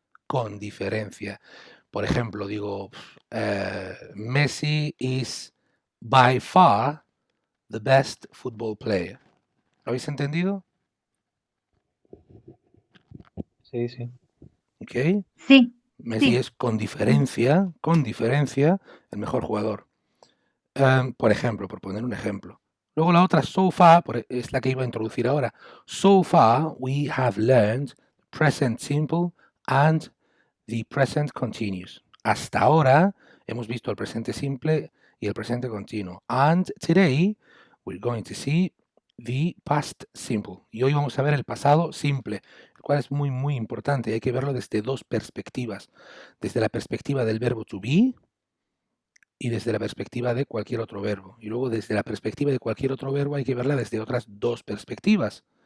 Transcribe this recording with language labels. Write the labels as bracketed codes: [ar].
[es] Con diferencia. Por ejemplo, digo, Messi [en] is by far the best football player. [es] ¿Lo habéis entendido? Sí, sí. ¿Ok? Sí, Messi es con diferencia, el mejor jugador. Por ejemplo, por poner un ejemplo. Luego la otra, so far, es la que iba a introducir ahora. [en] So far, we have learned present simple and the present continuous. [es] Hasta ahora hemos visto el presente simple y el presente continuo. [en] And today, we're going to see the past simple. [es] Y hoy vamos a ver el pasado simple, el cual es muy, muy importante. Hay que verlo desde dos perspectivas. Desde la perspectiva del verbo to be, y desde la perspectiva de cualquier otro verbo. Y luego desde la perspectiva de cualquier otro verbo hay que verla desde otras dos perspectivas.